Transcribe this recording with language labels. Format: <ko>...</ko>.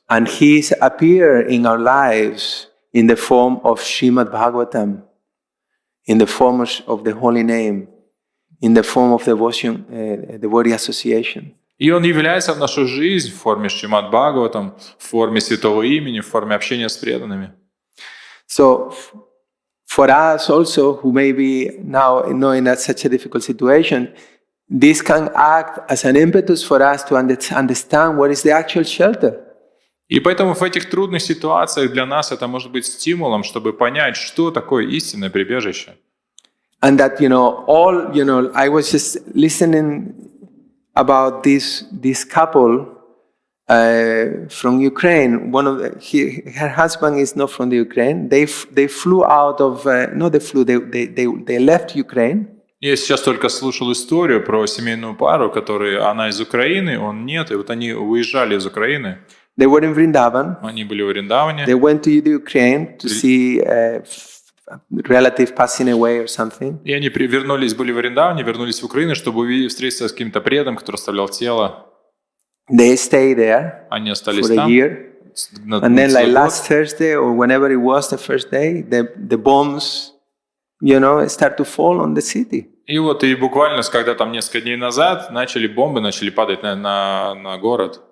<en>And He appears in our lives in the form of Shrimad Bhagavatam, in the form of the holy name, in the form of devotion, devotee association.</en> <ru>И Он является в нашу жизнь в форме Шримад Бхагаватам, в форме святого имени, в форме общения с преданными.</ru> <en>So, for us also, who may be now in such a difficult situation, this can act as an impetus for us to understand what is the actual shelter.</en> <ru>И поэтому в этих трудных ситуациях для нас это может быть стимулом, чтобы понять, что такое истинное прибежище.</ru> <en>And that, I was just listening about this couple from Ukraine. Her husband is not from the Ukraine. They flew out of, they left Ukraine.</en> <ru>Я сейчас только слушал историю про семейную пару, она из Украины, он нет, и вот они уезжали из Украины.</ru> <en>They were in Vrindavan.</en> <ru>Они были в Вриндаване.</ru> <en>They went to the Ukraine to see relative passing away or something.</en> <ru>И они были в Вриндаване, вернулись в Украину, чтобы встретиться с каким-то преданным, который оставлял тело.</ru> <en>They stayed there</en> <ru>Они остались</ru> <en>for a</en> <ru>там.</ru> <en>year. And then like last Thursday or whenever it was the first day, the bombs, start to fall on the city.</en> <ru>И буквально, когда там несколько дней назад бомбы начали падать на город.</ru>